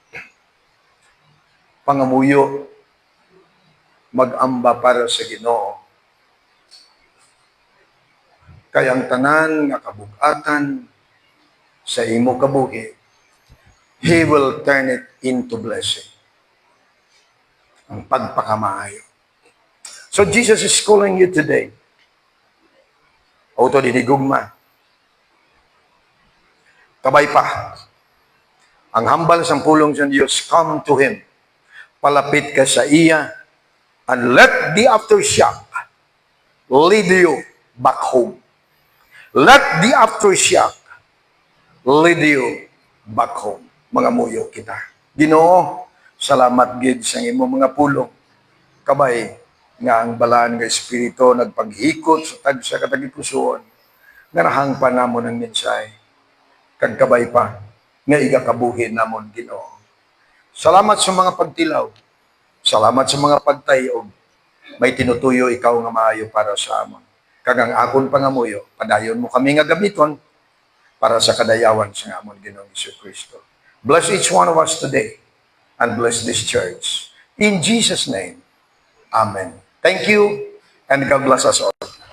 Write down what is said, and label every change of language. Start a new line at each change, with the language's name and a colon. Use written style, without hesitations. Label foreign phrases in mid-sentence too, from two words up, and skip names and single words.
Hiligaynon: Pangamuyo, mag-amba para sa Ginoo. Kaya ang tanan nga kabugatan sa imo kabuhi,
English: He will turn it into blessing.
Hiligaynon: Ang pagpakamaayo.
English: So Jesus is calling you today.
Hiligaynon: Auto dinigugma. Kabay pa. Ang hambal sa pulong sa Diyos,
English: come to Him.
Hiligaynon: Palapit ka sa iya
English: and let the aftershock lead you back home. Let the aftershock lead you back home.
Hiligaynon: Mga muyo kita. Ginoo, salamat gid sa imo mga pulong. Kabay nga ang balaan nga espiritu nagpaghikot sa katagipusoon. Nga pa namon ang mensahe. Kag kabay pa nga igakabuhin namon Ginoo. Salamat sa mga pagtilaw. Salamat sa mga pagtayog. May tinutuyo ikaw nga maayo para sa amon. Kagang akon pangamuyo, padayon mo kami nga gamiton para sa kadayawan sa amon Ginoong Jesucristo.
English: Bless each one of us today and bless this church. In Jesus' name, Amen. Thank you, and God bless us all.